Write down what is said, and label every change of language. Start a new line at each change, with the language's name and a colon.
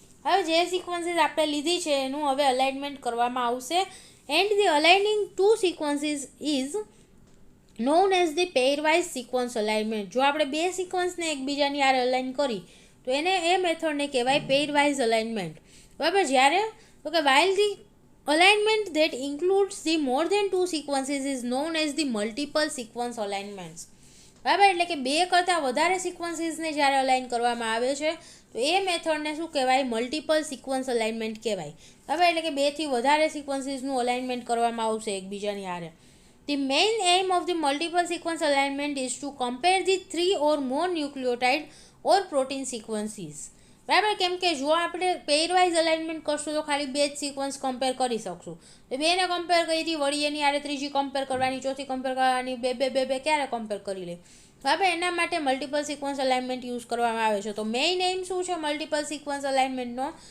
Gujarati: હવે જે સિક્વન્સીસ આપણે લીધી છે એનું હવે અલાઇનમેન્ટ કરવામાં આવશે.
English: And the aligning two sequences is known as the pairwise sequence alignment.
Gujarati: જો આપણે બે સિક્વન્સને એકબીજાની હારે અલાઇન કરી તો એને એ મેથડને કહેવાય પેરવાઇઝ અલાઇનમેન્ટ. બરાબર. જ્યારે તો કે
English: While the alignment that includes the more than two sequences is known as the multiple sequence alignments.
Gujarati: બરાબર. એટલે કે બે કરતાં વધારે સિક્વન્સીસને જ્યારે અલાઇન કરવામાં આવે છે તો એ મેથડને શું કહેવાય? મલ્ટિપલ સિક્વન્સ અલાઇનમેન્ટ કહેવાય. બરાબર. એટલે કે બેથી વધારે સિક્વન્સીસનું અલાઇનમેન્ટ કરવામાં આવશે એકબીજાની હારે.
English: The main aim of the multiple sequence alignment is to compare the 3 or more nucleotide or protein sequences.
Gujarati: બરાબર. કેમ કે જો આપણે પેરવાઇઝ અલાઇનમેન્ટ કરશું તો ખાલી બે જ સિક્વન્સ કમ્પેર કરી શકશું. તો બેને કમ્પેર કરી વળી એની આરે ત્રીજી કમ્પેર કરવાની, ચોથી કમ્પેર કરવાની, બે ક્યારે કમ્પેર કરી લે. બરાબર. એના માટે મલ્ટિપલ સિક્વન્સ અલાઇનમેન્ટ યુઝ કરવામાં આવે છે. તો મેઇન એમ શું છે મલ્ટિપલ સિક્વન્સ અલાઇનમેન્ટનો?